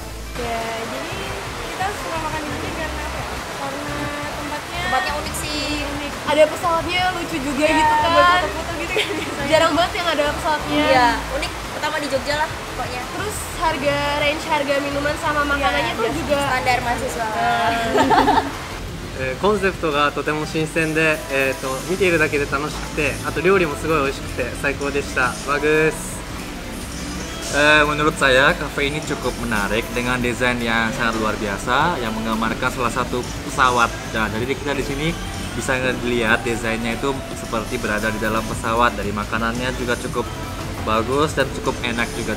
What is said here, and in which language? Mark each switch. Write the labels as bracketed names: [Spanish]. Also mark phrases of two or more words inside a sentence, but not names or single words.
[Indonesian] Ya, jadi kita suka makan di sini karena apa ya? Karena tempatnya unik sih. unik. Ada pesawatnya lucu juga gitu kan. Buat foto-foto gitu kan biasanya. Jarang banget yang ada pesawatnya. Iya, unik. Pertama di Jogja lah pokoknya. Terus harga minuman sama makanannya tuh juga Standar mahasiswa. [Japanese] コンセプトがとても新鮮で、見ているだけで楽しくて、あと料理もすごい美味しくて最高でした。bagus. [Indonesian] Menurut saya kafe ini cukup menarik dengan desain yang sangat luar biasa yang menggambarkan salah satu pesawat. Dan jadi kita di sini bisa lihat desainnya itu seperti berada di dalam pesawat. Dari makanannya juga cukup bagus dan cukup enak juga.